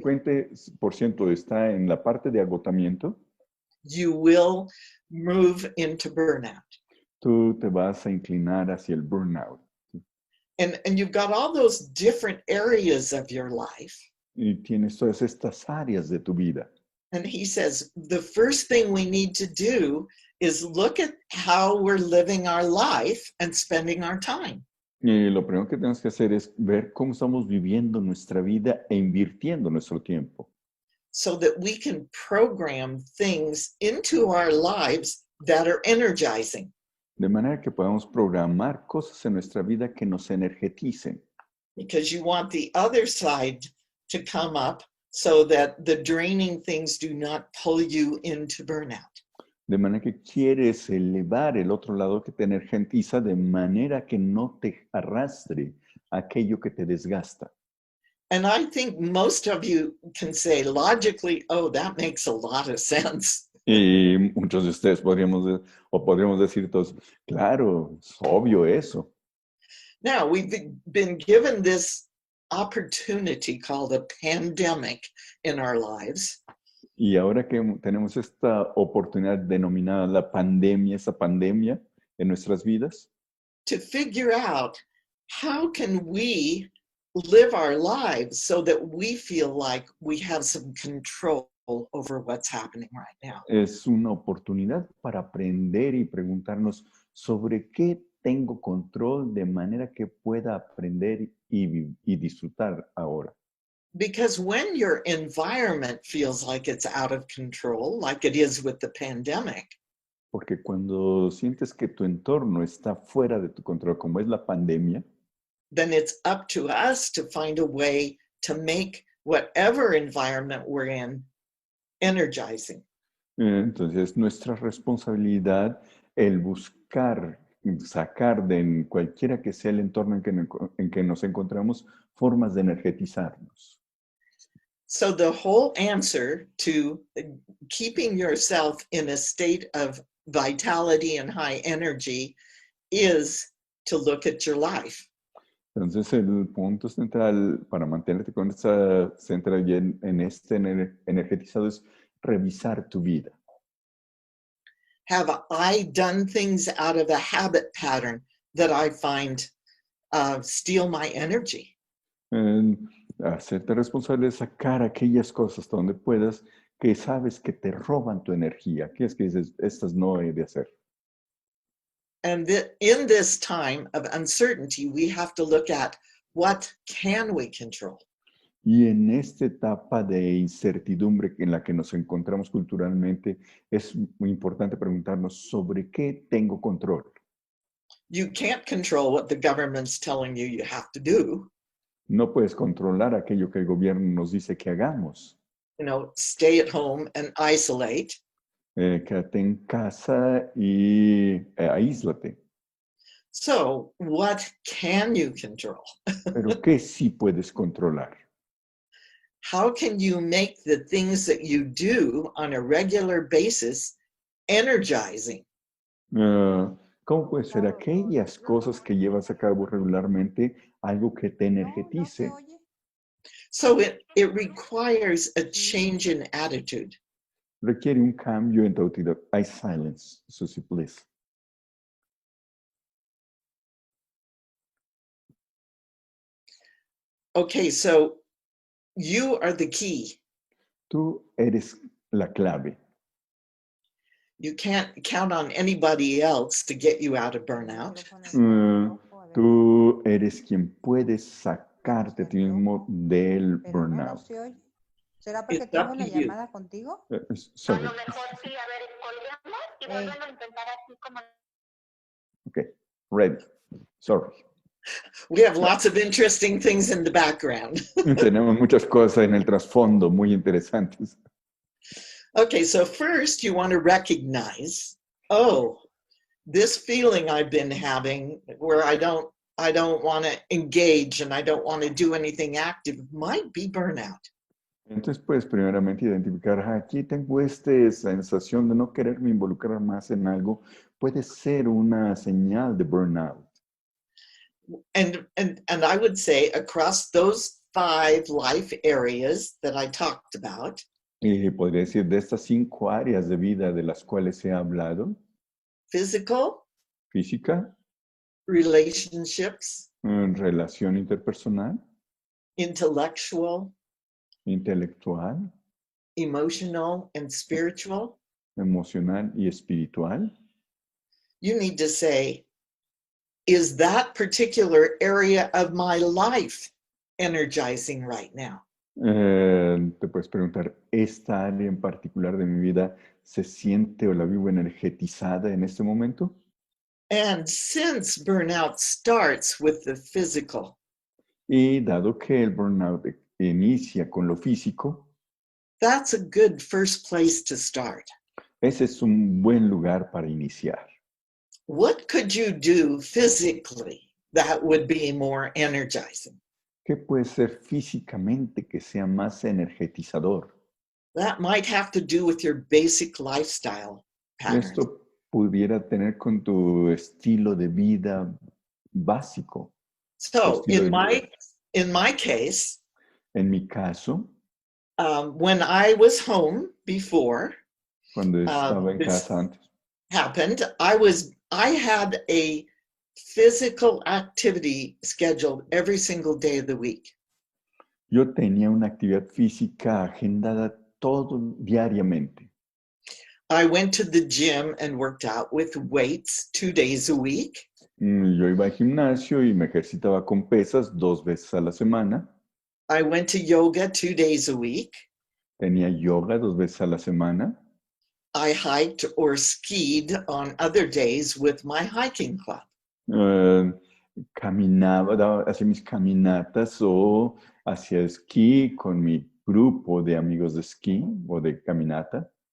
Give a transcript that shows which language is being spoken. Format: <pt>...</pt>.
<es>50% está en la parte de agotamiento,</es> <en>you will move into burnout.</en> <es>tú te vas a inclinar hacia el burnout.</es> <en>And you've got all those different areas of your life.</en> <es>Y tienes todas estas áreas de tu vida.</es> <en>And he says, the first thing we need to do is look at how we're living our life and spending our time.</en> <es>Y lo primero que tenemos que hacer es ver cómo estamos viviendo nuestra vida e invirtiendo nuestro tiempo.</es> <en>So that we can program things into our lives that are energizing.</en> <es>De manera que podamos programar cosas en nuestra vida que nos energeticen.</es> <en>Because you want the other side to come up so that the draining things do not pull you into burnout.</en> <es>De manera que quieres elevar el otro lado que te energiza de manera que no te arrastre aquello que te desgasta.</es> <en>And I think most of you can say logically, oh, that makes a lot of sense.</en> <es>Y muchos de ustedes podríamos decir todos, claro, es obvio eso.</es> <en>Now, we've been given this opportunity called a pandemic in our lives.</en> <es>Y ahora que tenemos esta oportunidad denominada la pandemia, esa pandemia en nuestras vidas,</es> <en>to figure out how can we live our lives so that we feel like we have some control over what's happening right now.</en> <es>es una oportunidad para aprender y preguntarnos sobre qué tengo control de manera que pueda aprender y disfrutar ahora.</es> <en>Because when your environment feels like it's out of control, like it is with the pandemic,</en> <es>Porque cuando sientes que tu entorno está fuera de tu control, como es la pandemia,</es> <en>then it's up to us to find a way to make whatever environment we're in energizing.</en> <es>entonces es nuestra responsabilidad el buscar, sacar de cualquiera que sea el entorno en que nos encontramos, formas de energetizarnos.</es> <en>So the whole answer to keeping yourself in a state of vitality and high energy is to look at your life.</en> <es>Entonces el punto central para mantenerte con esta central y en este energetizado es revisar tu vida.</es> <en>Have I done things out of a habit pattern that I find steal my energy?</en> <es>Hacerte responsable de sacar aquellas cosas donde puedas que sabes que te roban tu energía, que es que dices, estas no he de hacer.</es> <en>And in this time of uncertainty, we have to look at what can we control?</en> <es>Y en esta etapa de incertidumbre en la que nos encontramos culturalmente, es muy importante preguntarnos sobre qué tengo control.</es> <en>You can't control what the government's telling you have to do.</en> <es>No puedes controlar aquello que el gobierno nos dice que hagamos.</es> <en>You know, stay at home and isolate.</en> <es>Quédate en casa y aíslate.</es> <en>So, what can you control?</en> <es>Pero ¿qué sí puedes controlar?</es> <en>How can you make the things that you do on a regular basis energizing.</en> <es>¿Cómo puede ser aquellas cosas que llevas a cabo regularmente algo que te energetice?</es> <en>So it requires a change in attitude.</en> <es>Requiere un cambio en tu actitud.</es> <en>I silence, Suzi, please. Okay, so you are the key.</en> <es>Tú eres la clave.</es> <en>You can't count on anybody else to get you out of burnout.</en> <es>Tú eres quien puedes sacarte a ti mismo del burnout. ¿Será porque</es> <en>It's</en> <es>tengo</es> <en>up</en> <es>la</es> <en>to you.</en> <es>llamada contigo?</es> <en>Sorry.</en> <es>A lo mejor sí, a ver, colguemos y volvemos a intentar así como...</es> <en>Okay, ready. Sorry. We have lots of interesting things in the background.</en> <es>Tenemos muchas cosas en el trasfondo muy interesantes.</es> <en>Okay, so first you want to recognize, oh, this feeling I've been having where I don't want to engage and I don't want to do anything active might be burnout.</en> <es>Entonces, pues, primeramente identificar, aquí tengo esta sensación de no quererme involucrar más en algo, puede ser una señal de burnout.</es> <en>And I would say across those 5 life areas that I talked about,</en> <es>Y podría decir de estas 5 áreas de vida de las cuales he hablado:</es> <en>physical,</en> <es>física,</es> <en>relationships,</en> <es>relación interpersonal,</es> <en>intellectual,</en> <es>intelectual,</es> <en>emotional, and spiritual,</en> <es>emocional y espiritual.</es> <en>you need to say, is that particular area of my life energizing right now?</en> <es>Te puedes preguntar, ¿esta área en particular de mi vida se siente o la vivo energetizada en este momento?</es> <en>And since burnout starts with the physical,</en> <es>Y dado que el burnout inicia con lo físico,</es> <en>that's a good first place to start.</en> <es>ese es un buen lugar para iniciar.</es> <en>What could you do physically that would be more energizing?</en> <es>¿Qué puede ser físicamente que sea más energetizador?</es> <en>That might have to do with your basic lifestyle patterns.</en> <es>Esto pudiera tener con tu estilo de vida básico.</es> <en>So</en> <es>estilo de</es> <en>in my case,</en> <es>En mi caso,</es> <en>when I was home before</en> <es>cuando estaba en</es> <en>this</en> <es>casa antes,</es> <en>happened, I had a physical activity scheduled every single day of the week.</en> <es>yo tenía una actividad física agendada todo diariamente.</es> <en>I went to the gym and worked out with weights 2 days a week.</en> <es>Yo iba al gimnasio y me ejercitaba con pesas 2 veces a la semana.</es> <en>I went to yoga 2 days a week.</en> <es>Tenía yoga 2 veces a la semana.</es> <en>I hiked or skied on other days with my hiking club.</en> <es>Caminaba, hacía mis caminatas o hacía esquí con mi grupo de amigos de esquí o de caminata.</es>